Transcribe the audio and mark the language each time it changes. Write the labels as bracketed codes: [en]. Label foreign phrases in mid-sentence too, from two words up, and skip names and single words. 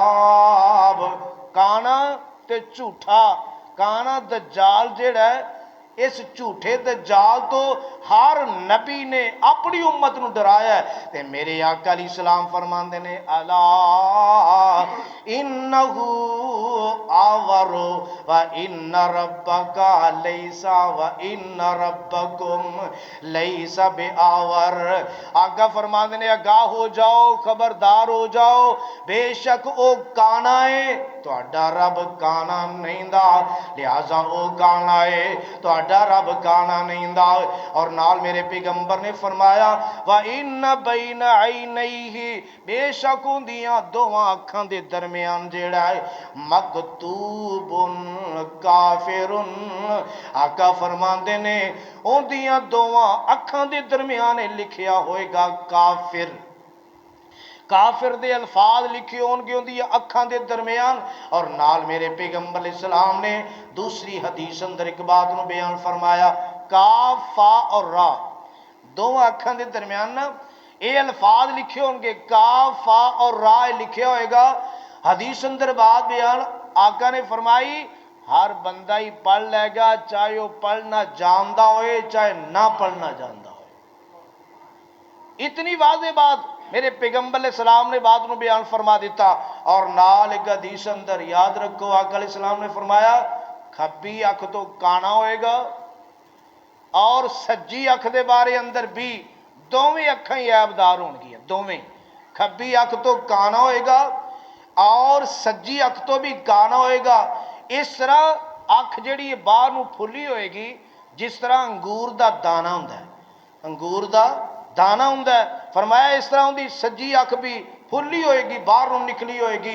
[pa] کانا تے جھوٹا، کانا دجال جڑا ہے اس جھوٹے دجال تو ہر نبی نے اپنی امت نو ڈرایا ہے تے میرے آقا علیہ السلام فرماندے نے [ar] الا انہو آور و ان ربک لیس و ان ربکم لیس بآور۔ [pa] آقا فرماندے نے آگاہ ہو جاؤ، خبردار ہو جاؤ، بے شک او کانا ہے تہاڈا رب کانا نہیں دا، لہذا او کانا ہے تہاڈا رب کانا نہیں دا۔ اور نال میرے پیغمبر نے فرمایا [ar] وَإِنَّ بَيْنَ عَيْنَيْهِ، [pa] بے شک اندیاں دوواں اکھاں دے درمیان جیڑا ہے [ar] مکتوب کافر، [pa] آقا فرماندے نے اندیاں دوواں اکھاں دے درمیان لکھیا ہوئے گا کافر، کافر دے الفاظ لکھے ہون گے اندی اکھاں دے درمیان۔ اور نال میرے پیغمبر علیہ السلام نے دوسری حدیث اندر ایک بات نو بیان فرمایا، کاف فا اور را دو اکھاں دے درمیان نا اے الفاظ لکھے ہون گے، کاف فا اور را لکھے ہوئے گا۔ حدیث اندر بات بیان آقا نے فرمائی ہر بندہ ہی پڑھ لے گا، چاہے وہ پڑھنا جاندا ہوئے چاہے نہ پڑھنا جاندا ہوئے۔ اتنی واضح بات میرے پیغمبر علیہ السلام نے بات نو بیان فرما دیتا۔ اور نال ایک حدیث اندر یاد رکھو آقا علیہ السلام نے فرمایا کھبی اکھ تو کانا ہوئے گا اور سجی اکھ دے بارے اندر بھی دوویں اکھاں ہی عیبدار ہون گیا، دوویں، کھبی اکھ تو کانا ہوئے گا اور سجی اکھ تو بھی کانا ہوئے گا۔ اس طرح اکھ جڑی باہر نو پھلی ہوئے گی جس طرح انگور دا دانہ ہوندا ہے، انگور دا دانہ ہوندا ہے، فرمایا اس طرح ہوندی سجی اکھ بھی پھلی ہوئے گی، باہر نو نکلی ہوئے گی۔